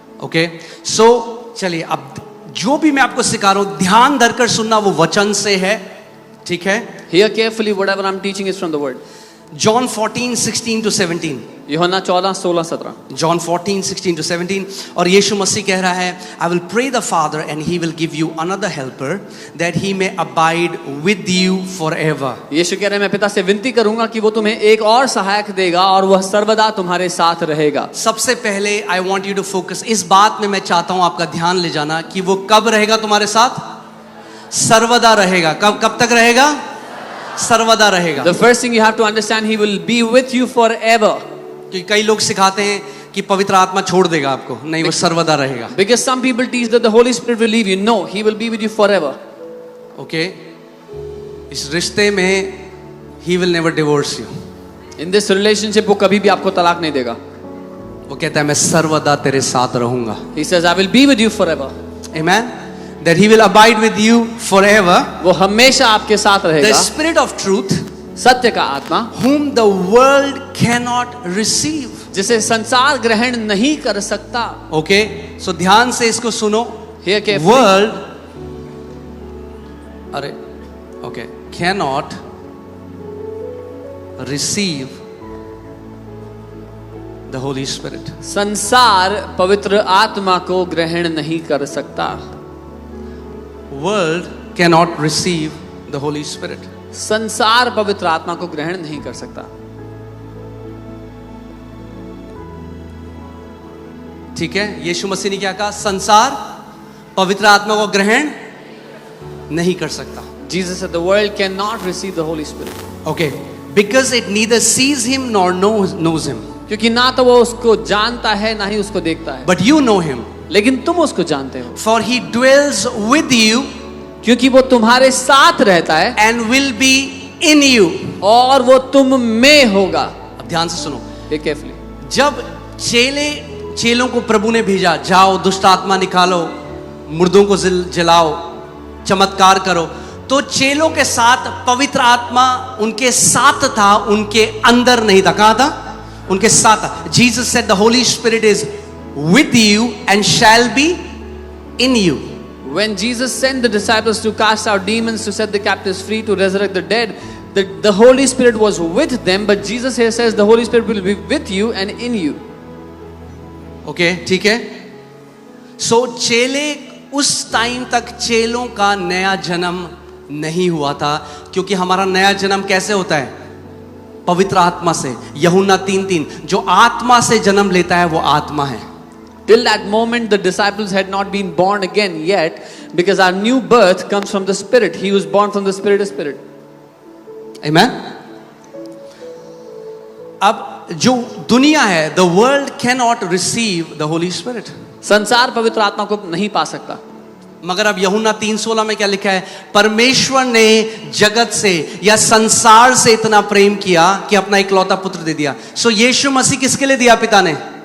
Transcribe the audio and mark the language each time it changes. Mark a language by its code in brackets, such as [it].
[hi] Okay, सो चलिए अब जो भी मैं आपको सिखा रहा हूं ध्यान धरकर सुनना, वो वचन से है, ठीक है? [en] Hear carefully, whatever I'm teaching is from the word. John 14:16-17, [hi] यूहन्ना 14:16-17. [en] John 14:16-17, [hi] और यीशु मसीह कह रहा है, [en] I will pray the Father and he will give you another helper that he may abide with you forever. [hi] यीशु कह रहे हैं, मैं पिता से विनती करूंगा कि वो तुम्हें एक और सहायक देगा और वह सर्वदा तुम्हारे साथ रहेगा. सबसे पहले [en] I want you to focus, [hi] इस बात में मैं चाहता हूं आपका ध्यान ले जाना कि वो कब रहेगा तुम्हारे साथ? सर्वदा रहेगा। कब तक रहेगा? सर्वदा रहेगा। [en] The first thing you have to understand, he will be with you forever. [hi] क्योंकि कई लोग सिखाते हैं कि पवित्र आत्मा छोड़ देगा आपको, नहीं, वो सर्वदा रहेगा। [en] Because some people teach that the Holy Spirit will leave you. No, he will be with you forever. Okay, [hi] इस रिश्ते में [en] he will never divorce you. In this relationship [hi] वो कभी भी आपको तलाक नहीं देगा. वो कहता है मैं सर्वदा तेरे साथ रहूंगा। [en] He says, I will be with you forever. Amen. That he will abide with you forever. [hi] वो हमेशा आपके साथ [en] The [hi] रहेगा. [en] Spirit of truth, [hi] सत्य का आत्मा, [en] whom the world cannot receive. [hi] जिसे संसार ग्रहण नहीं कर सकता. ओके, सो ध्यान से इसको सुनो। [en] Hear carefully. World, अरे okay, cannot receive the Holy Spirit. [hi] संसार पवित्र आत्मा को ग्रहण नहीं कर सकता. [en] World cannot receive the Holy Spirit. [hi] संसार पवित्र आत्मा को ग्रहण नहीं कर सकता. ठीक है, यीशु मसीह ने क्या कहा? संसार पवित्र आत्मा को ग्रहण नहीं कर सकता। [en] Jesus said the world cannot receive the Holy Spirit. Okay, because it neither sees him nor knows him. [hi] क्योंकि ना तो वो उसको जानता है ना ही उसको देखता है. [en] But you know him. [hi] लेकिन तुम उसको जानते हो. [en] For he dwells with you [hi] क्योंकि वो तुम्हारे साथ रहता है [en] and will be in you. [hi] और वो तुम में होगा. अब ध्यान से सुनो, [en] Carefully. [hi] जब चेलों को प्रभु ने भेजा, जाओ दुष्ट आत्मा निकालो, मुर्दों को जलाओ, चमत्कार करो, तो चेलों के साथ पवित्र आत्मा उनके साथ था, उनके अंदर नहीं था। कहां था? उनके साथ था। [en] Jesus said the Holy Spirit is with you and shall be in you. When Jesus sent the disciples to cast out demons, to set the captives free, to resurrect the dead, the Holy Spirit was with them, but Jesus here says the Holy Spirit will be with you and in you. [hi] Okay, ठीक है? So चेले उस time तक चेलों का नया जन्म नहीं हुआ था, क्योंकि हमारा नया जन्म कैसे होता है? पवित्र आत्मा से। यूहन्ना 3:3, जो आत्मा से जन्म लेता है वो आत्मा है। [en] Till that moment, the disciples had not been born again yet, because our new birth comes from the Spirit. He was born from the Spirit of Spirit. Amen. [hi] अब जो दुनिया है, [en] the world cannot receive the Holy Spirit. [hi] संसार पवित्र आत्मा को नहीं पा सकता. मगर अब यूहन्ना 3:16 में क्या लिखा है? परमेश्वर ने जगत से या संसार से इतना प्रेम किया कि अपना इकलौता पुत्र दे दिया। सो यीशु मसीह किसके लिए दिया पिता ने?